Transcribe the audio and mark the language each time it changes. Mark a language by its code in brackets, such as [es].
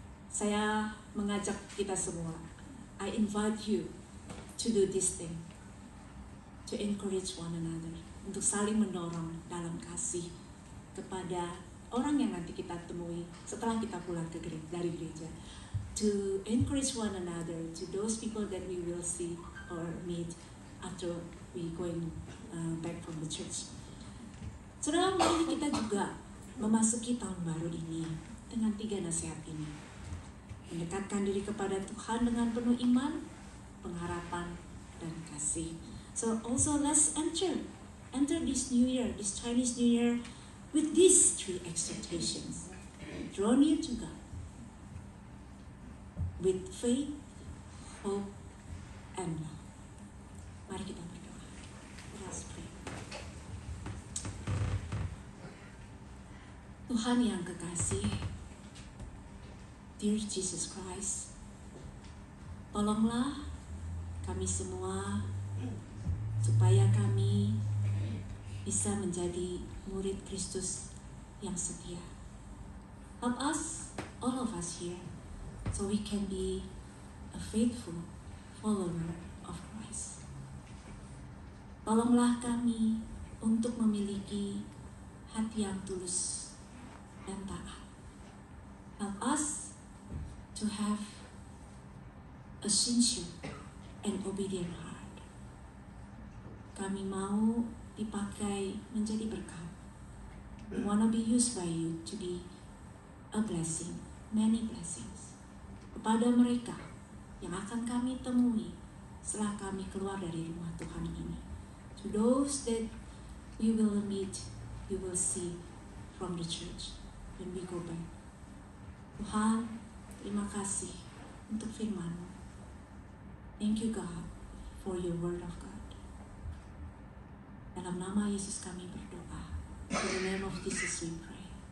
[id] Saya mengajak kita semua. [en] I invite you to do this thing. To encourage one another, [id] untuk saling mendorong dalam kasih kepada orang yang nanti kita temui setelah kita pulang dari gereja. [en] To encourage one another, to those people that we will see or meet after we going back from the church. [id] Saudara, mari kita juga memasuki tahun baru ini dengan 3 nasihat ini. Mendekatkan diri kepada Tuhan dengan penuh iman, pengharapan, dan kasih. [en] So also let's enter this New Year, this Chinese New Year, with these 3 expectations. Draw near to God with faith, hope, and love. [id] Mari kita berdoa. [en] Let us pray. [id] Tuhan yang kekasih, [en] dear Jesus Christ, [id] tolonglah kami semua supaya kami bisa menjadi murid Kristus yang setia. [en] Help us, all of us here, so we can be a faithful follower of Christ. [id] Tolonglah kami untuk memiliki hati yang tulus dan taat. [en] Help us to have a sincere and obedient heart. [id] Kami mau dipakai menjadi berkat. [en] We want to be used by you to be a blessing, many blessings, [id] kepada mereka yang akan kami temui setelah kami keluar dari rumah Tuhan ini. [en] To those that we will meet, we will see from the church when we go back. [id] Tuhan, terima kasih untuk firman-Mu. [en] Thank you God for your word of God. [id] Dalam nama Yesus kami berdoa. [en] In the name of Jesus we pray.